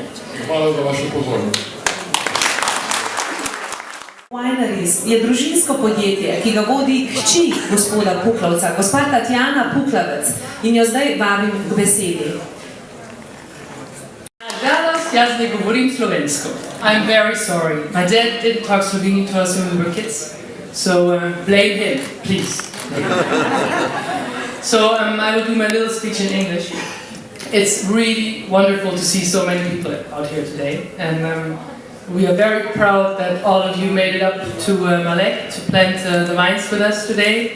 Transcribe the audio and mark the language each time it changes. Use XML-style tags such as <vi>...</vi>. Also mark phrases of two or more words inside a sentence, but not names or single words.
<sl>In hvala za vašo pozornost. Wineries je družinsko podjetje, ki ga vodi hči gospoda Puklavca, gospa Tatjana Puklavec, in jo zdaj vabim k besedi. Nažalost, jaz ne govorim slovensko.</sl> <en>I'm very sorry. My dad didn't talk Slovene to us when we were kids, so blame him, please. So I will do my little speech in English. It's really wonderful to see so many people out here today, and we are very proud that all of you made it up to Malek to plant the vines with us today.</en>